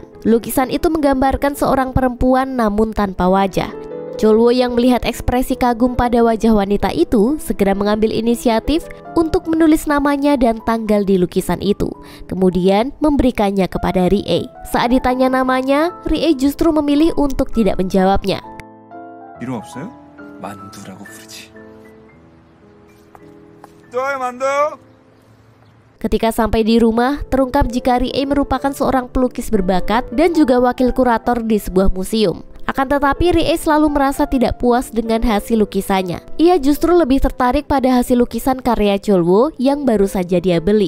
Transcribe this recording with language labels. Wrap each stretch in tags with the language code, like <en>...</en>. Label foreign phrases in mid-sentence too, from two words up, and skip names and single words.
<id>Lukisan itu menggambarkan seorang perempuan namun tanpa wajah. Chol-woo yang melihat ekspresi kagum pada wajah wanita itu segera mengambil inisiatif untuk menulis namanya dan tanggal di lukisan itu. Kemudian memberikannya kepada Rihei. Saat ditanya namanya, Rihei justru memilih untuk tidak menjawabnya.</id> <ko>이름 없어요? 만두라고 부르지. 좋아요, 만두.</ko> <id>Ketika sampai di rumah, terungkap jika Rihei merupakan seorang pelukis berbakat dan juga wakil kurator di sebuah museum. Akan tetapi Rihei selalu merasa tidak puas dengan hasil lukisannya. Ia justru lebih tertarik pada hasil lukisan karya Chol-woo yang baru saja dia beli.</id>